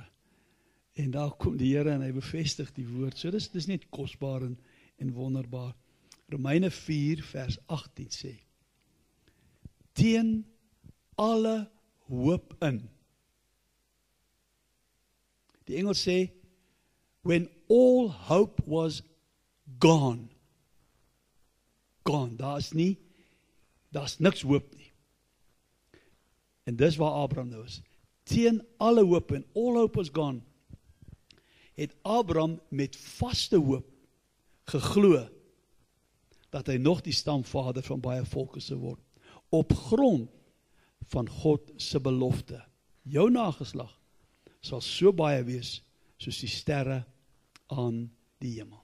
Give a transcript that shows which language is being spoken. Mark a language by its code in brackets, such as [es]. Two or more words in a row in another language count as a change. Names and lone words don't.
[af] En daar kom die Here en hy bevestig die woord. So dis net kosbaar en wonderbaar. Romeine 4 vers 18 sê, teen alle hoop in. Die Engels sê, [en] when all hope was gone. Gone, [af] daar's niks hoop nie. En dis waar Abraham nou is. Teen alle hoop en [en] all hope was gone, [af] het Abraham met vaste hoop geglo dat hy nog die stamvader van baie volke sou word, op grond van God se belofte. Jou nageslag sal so baie wees soos die sterre aan die hemel.